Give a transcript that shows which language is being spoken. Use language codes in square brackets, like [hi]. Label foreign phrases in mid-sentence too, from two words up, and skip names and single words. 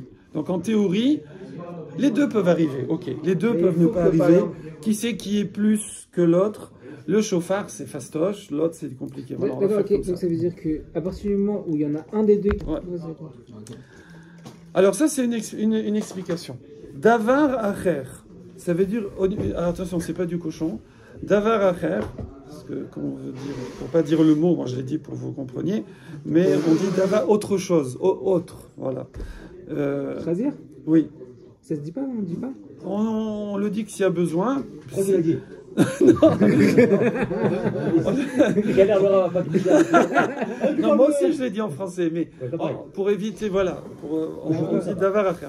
[fr] Donc en théorie, les deux peuvent arriver. Ok, les deux peuvent ne pas arriver. Qui c'est qui est plus que l'autre? Le chauffard, c'est fastoche, l'autre, c'est compliqué. Voilà, d'accord, ok. Donc ça veut dire qu'à partir du moment où il y en a un des deux... Ouais. Alors ça, c'est une explication. [he] דבר אחר, [fr] ça veut dire... Alors, attention, c'est pas du cochon. [he] דבר אחר, [fr] parce que, comment on veut dire, pour pas dire le mot, moi je l'ai dit pour que vous compreniez, mais on dit davar autre chose, autre, voilà. [he] Chazir? [fr] Oui. Ça se dit pas, on ne dit pas? On le dit que s'il y a besoin. Pourquoi tu l'as dit? Non, moi aussi je l'ai dit en français, mais pour éviter, voilà, on dit davar à faire.